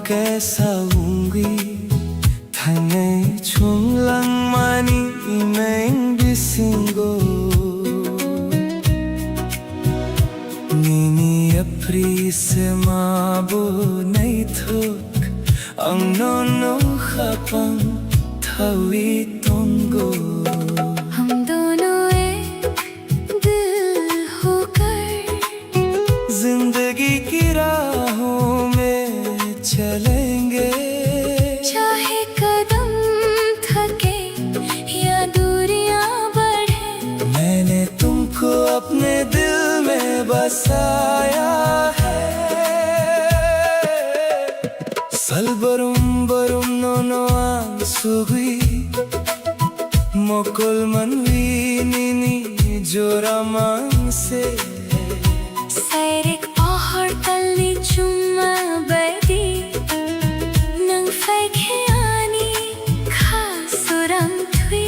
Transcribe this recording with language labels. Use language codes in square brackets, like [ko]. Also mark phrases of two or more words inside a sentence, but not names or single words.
[trp] kesaungi Thangai chunglang mani imeng bisingo Nini apri se mabo nai thuk Ang nono khapang thawi tongo [hi] हम दोनों एक दिल होकर जिंदगी की राहों में चलेंगे। चाहे कदम थके या दूरियां बढ़े, मैंने तुमको अपने दिल में बसाया है। [trp] Salbarum barum nono ang sugui Mokol manwi nini joramang se Sairik pohor talni chuma badi Nang faikheani khasuram thui